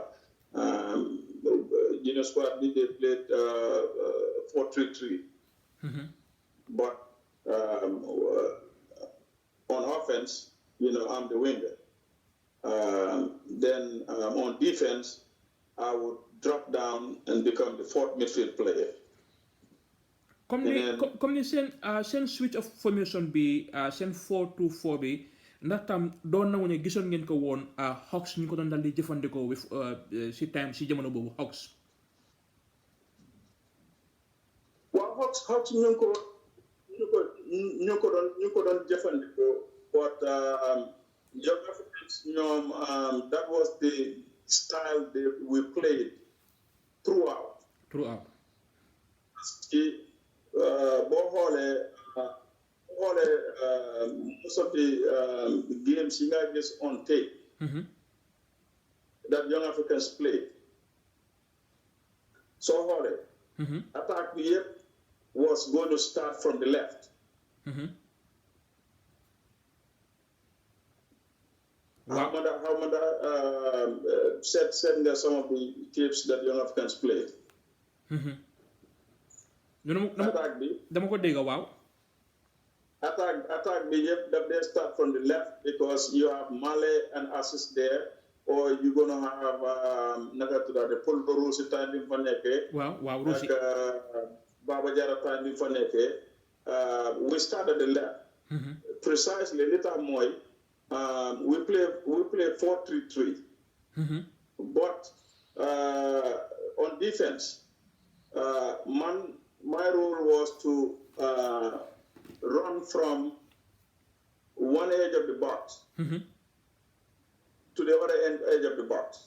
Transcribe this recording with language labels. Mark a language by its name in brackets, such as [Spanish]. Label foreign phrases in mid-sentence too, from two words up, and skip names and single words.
[English] Junior squad they played 4-3-3, but on offense, I'm the winger. Then on defense, I would drop down and become the fourth midfield player. [Wolof] Comme ni seen [English] switch of formation [Wolof] bi seen 4-2-4 bi ndax tam doon na ne gisoon ngeen ko woon Hawks ñu ko doon dal di jëfandikoo with si jamono boobu Hawks. Waaw Hawks ñu ko doon jëfandikoo, [English] but [Wolof] young Africans ñoom [English] that was the style that we played throughout. [French] Parce que [Wolof] boo xoolee [English] most of the games [Wolof] yi nga gis [English] on tape that young Africans played, [Wolof] soo xoolee attack bi yëpp [English] was going to start from the left. Wow. How many said there some of the tapes that young Africans played. [Wolof] Attack bi dama ko dégg waaw. [English] Attack [Wolof] bi yëpp [English] that they start from the left because you have Male and Assis there, or you're gonna have [Wolof] naka tudda de Paul Rosi time bi fa nekkee. Waaw Rosi. Baba Jara time bi fa nekkee. [English] We started the left. Precisely li tax mooy we play 4-3-3. But on defense, my role was to run from one edge of the box to the other edge of the box.